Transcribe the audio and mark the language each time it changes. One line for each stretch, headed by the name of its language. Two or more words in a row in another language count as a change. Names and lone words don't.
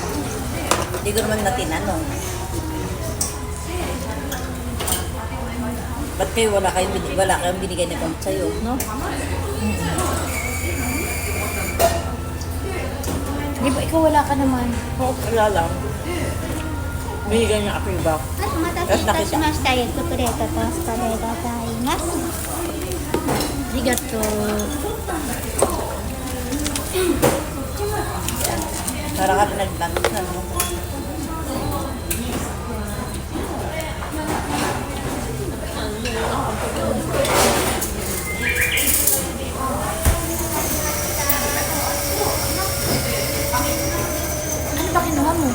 Filipino: Hindi ko naman natinanong. Ba't kayo wala kayong binigay na gamot sa'yo, no? Di ba ikaw wala ka naman? Oo, wala lang. Binigyan niya ako yung back.
Japanese: はい、お待たせいたしました。エッグプレートトーストでございます。 Arigato.
Filipino: Para ka nagtanong na, no? Ano ba kinuha mo?